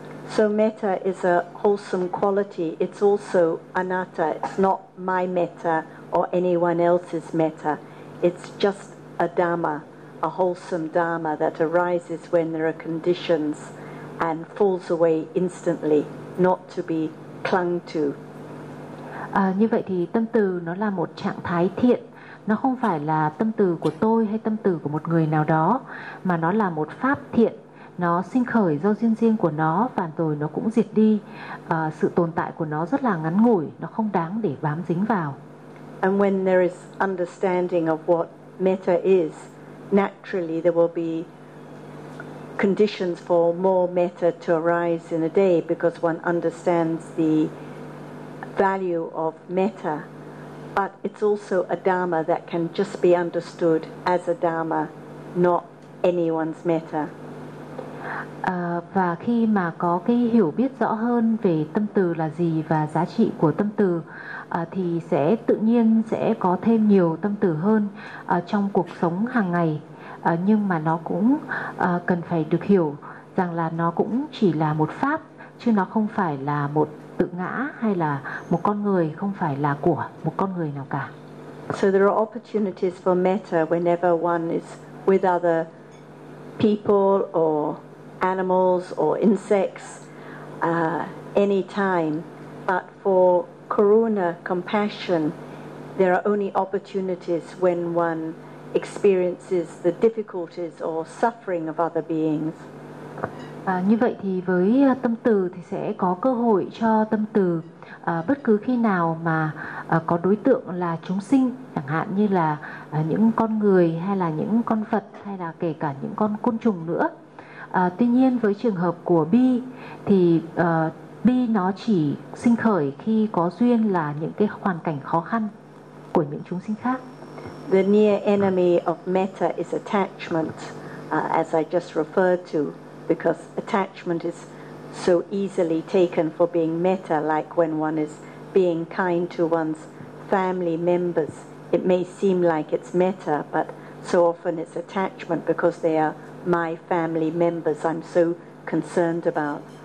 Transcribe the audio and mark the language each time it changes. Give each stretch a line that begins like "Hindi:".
English: So metta is a wholesome quality. It's also anatta. It's not my metta or anyone else's metta. It's just a dhamma, a wholesome dhamma that arises when there are conditions and falls away instantly, not to be clung to.
Vietnamese: Như vậy thì tâm từ nó là một trạng thái thiện. Nó không phải là tâm từ của tôi hay tâm từ của một người nào đó, mà nó là một pháp thiện. Nó sinh khởi do duyên riêng của nó và rồi nó cũng diệt đi. Sự tồn tại của nó rất là ngắn ngủi, nó không đáng để bám dính vào.
English: And when there is understanding of what metta is, naturally there will be conditions for more metta to arise in a day, because one understands the value of metta. But it's also a dharma that can just be understood as a dharma, not anyone's metta.
Vietnamese: Và khi mà có cái hiểu biết rõ hơn về tâm từ là gì và giá trị của tâm từ, thì sẽ tự nhiên sẽ có thêm nhiều tâm từ hơn trong cuộc sống hàng ngày. Nhưng mà nó cũng cần phải được hiểu rằng là nó cũng chỉ là một pháp, chứ nó không phải là một tự ngã hay là một con người, không phải là của một con người nào cả.
English: So there are opportunities for metta whenever one is with other people or animals or insects, any time. But for karuna, compassion, there are only opportunities when one experiences the difficulties or suffering of other beings.
Vietnamese: Như vậy thì với tâm từ thì sẽ có cơ hội cho tâm từ bất cứ khi nào mà có đối tượng là chúng sinh, chẳng hạn như là những con người hay là những con vật hay là kể cả những con côn trùng nữa. Tuy nhiên với trường hợp của bi thì bi nó chỉ sinh khởi khi có duyên là những cái hoàn cảnh khó khăn của những chúng sinh khác.
English: The near enemy of metta is attachment, as I just referred to, because attachment is so easily taken for being metta, like when one is being kind to one's family members. It may seem like it's metta, but so often it's attachment because they are my family members I'm so concerned about.